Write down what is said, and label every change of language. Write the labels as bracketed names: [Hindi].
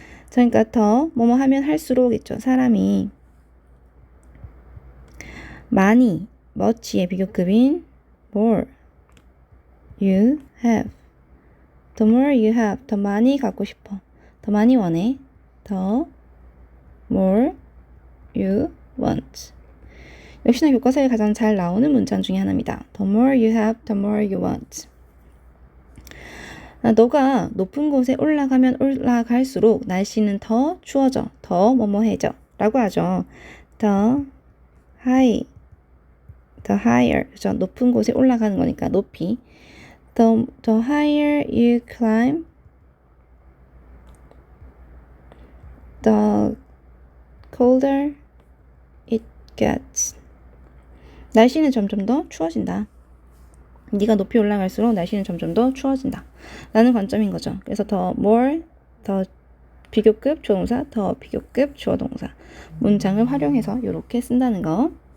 [Korean] 그러니까 더 뭐뭐 하면 할수록 있죠. 사람이 많이, much의 비교급인 [English] more you have. The more you have, [Korean] 더 많이 갖고 싶어. 더 많이 원해. 더 [English] more you want. [Korean] 역시나 교과서에 가장 잘 나오는 문장 중에 하나입니다. [English] The more you have, the more you want. [Korean] 너가 높은 곳에 올라가면 올라갈수록 날씨는 더 추워져. 더 뭐뭐해져. 라고 하죠. The higher. 그죠? 높은 곳에 올라가는 거니까 높이. [English] The higher you climb, the colder it gets. [Korean] 날씨는 점점 더 추워진다. 네가 높이 올라갈수록 날씨는 점점 더 추워진다. 라는 관점인 거죠. 그래서 더 more, 더 비교급 조동사, 더 비교급 주어 동사. 문장을 활용해서 이렇게 쓴다는 거.